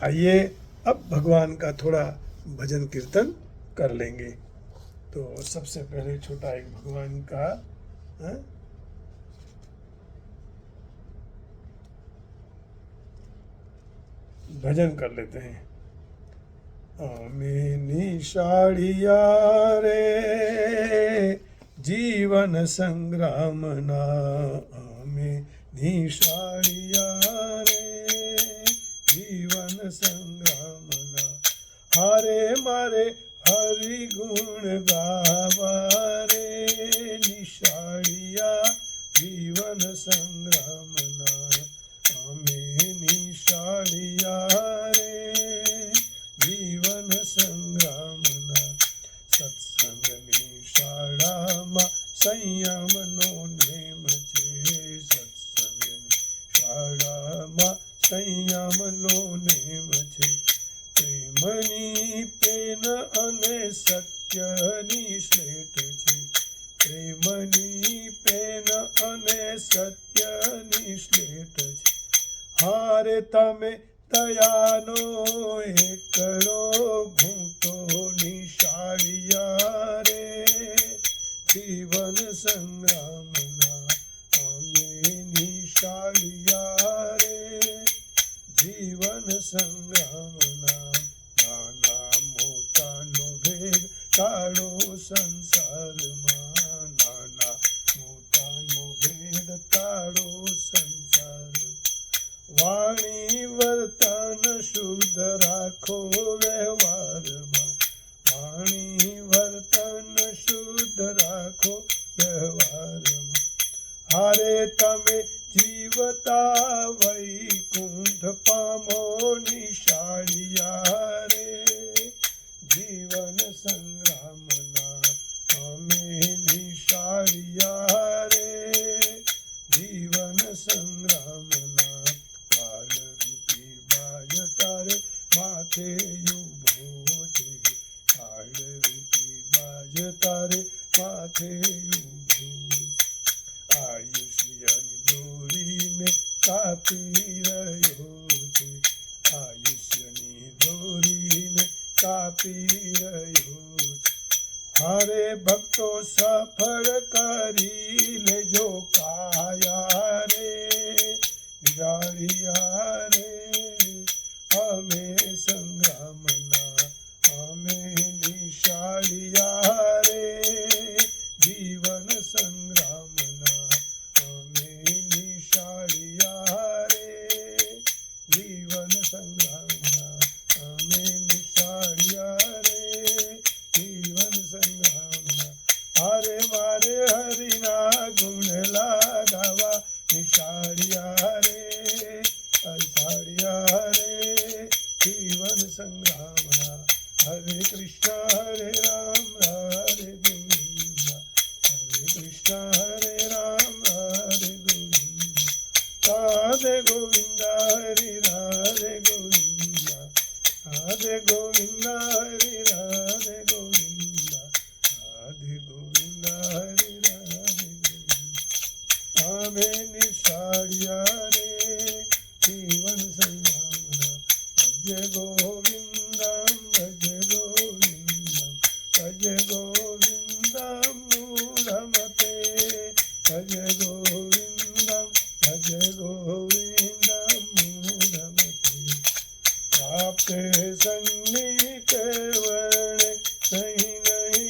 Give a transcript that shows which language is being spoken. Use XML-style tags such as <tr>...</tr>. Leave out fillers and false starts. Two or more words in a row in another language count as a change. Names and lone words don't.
<hi>आइए अब भगवान का थोड़ा भजन कीर्तन कर लेंगे। तो सबसे पहले छोटा एक भगवान का भजन कर लेते हैं।</hi> <gu>આમે નિશાડિયા રે જીવન સંગ્રામ ના, આમે નિશાડિયા રે જીવન સંગ્રામ ના, હારે મારે હરિ ગુણ ગાવા રે નિશાડિયા જીવન સંગ્રામ ના, આમે નિશાડિયા રે જીવન સંગ્રામ ના, સત્સંગ નિશાળમાં સંયમ નો નેમ છે, સત્સંગ નિશાળમાં સંયમ નો નેમ છે, પ્રેમની પેન અને સત્યની સ્લેટ છે, પ્રેમની પેન અને સત્યની સ્લેટ છે, હારે તમે દયાનો એકડો ઘૂંટો નિશાળિયા રે જીવન સંગ્રામ ના, આમે નિશાળિયા રે જીવન સંગ્રામ ના, નાના મોટા નો ભેદ ટાળો સંસાર માં, નાના મોટા નો ભેદ ટાળો સંસાર, વાણી વર્તન શુદ્ધ રાખો વ્યવહારમાં, વાણી વર્તન શુદ્ધ રાખો વ્યવહારમાં, હારે તમે જીવતા વૈકુંઠ પામો નિશાળિયા રે જીવન સંગ્રામ ના, આમે નિશાળિયા રે જીવન સંગ્રામ ના, કાળ રૂપી બાજ તારે માથે ઊભો છે, કાળ રૂપી બાજ તારે માથે ઊભો છે, આયુષ્યની દોરીને કાપી રહ્યો છે, આયુષ્યની દોરીને કાપી રહ્યો છે, હારે ભક્તો સફળ કરી લેજો કાયા રે નિશાળિયા રે આમે સંગ્રામ ના, આમે નિશાળિયા રે જીવન સંગ્રામ ના, આમે નિશાળિયા રે જીવન સંગ્રામ ના, આમે નિશાળિયા રે જીવન સંગ્રામ ના, હારે મારે હરિના ગુણ લાગાવા નિશાળિયા રે નિશાળિયા રે જીવન સંગ્રામ ના,</gu> <sa>हरे कृष्ण हरे राम हरे गोविंद, हरे कृष्ण हरे राम हरे गोविंद, राधे गोविंद हरे राधे गोविंद, राधे गोविंद हरे राधे गोविंद, राधे गोविंद हरे राधे गोविंद,</sa> <gu>આમે નિશાળિયા રે જીવન સંગ્રામ ના,</gu> <sa>भज गोविंदम भज गोविंदम, भज गोविंदम मूढमते, भज गोविंदम भज गोविंदम मूढमते, प्राप्ते सन्निहिते वर्णे नहीं नहीं</sa>